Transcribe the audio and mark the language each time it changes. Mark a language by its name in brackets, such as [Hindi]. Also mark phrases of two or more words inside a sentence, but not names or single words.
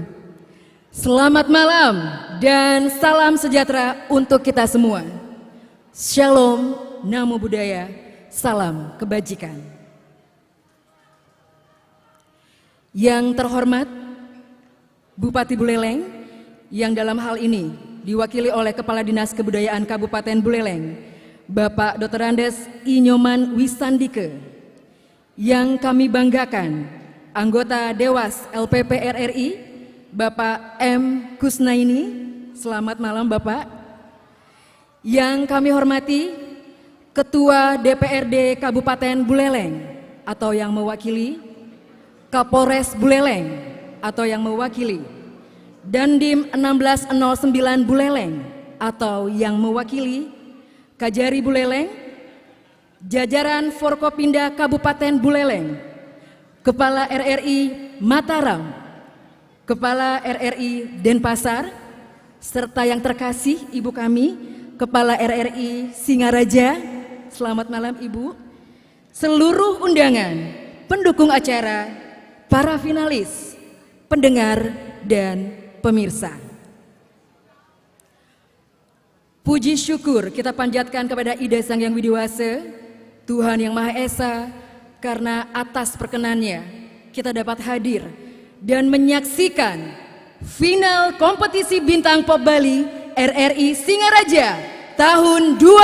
[Indonesian] Selamat malam dan salam sejahtera untuk kita semua. Shalom, [Pali] namo buddhaya, [Indonesian] salam kebajikan. Yang terhormat Bupati Buleleng, yang dalam hal ini diwakili oleh Kepala Dinas Kebudayaan Kabupaten Buleleng, Bapak Dr. Andes I. Nyoman Wisandike. Yang kami banggakan, anggota Dewas LPP RRI, Bapak M. Kusnaini. Selamat malam Bapak. Yang kami hormati, Ketua DPRD Kabupaten Buleleng atau yang mewakili, Kapolres Buleleng atau yang mewakili, Dandim 1609 Buleleng atau yang mewakili, Kajari Buleleng, jajaran Forkopimda Kabupaten Buleleng, Kepala RRI Mataram, Kepala RRI Denpasar, serta yang terkasih Ibu kami, Kepala RRI Singaraja. Selamat malam Ibu. Seluruh undangan, pendukung acara, para finalis, pendengar, dan pemirsa. Puji syukur kita panjatkan kepada Ida Sang Yang Widiwasa, Tuhan Yang Maha Esa, karena atas perkenannya kita dapat hadir dan menyaksikan final kompetisi Bintang Pop Bali RRI Singaraja tahun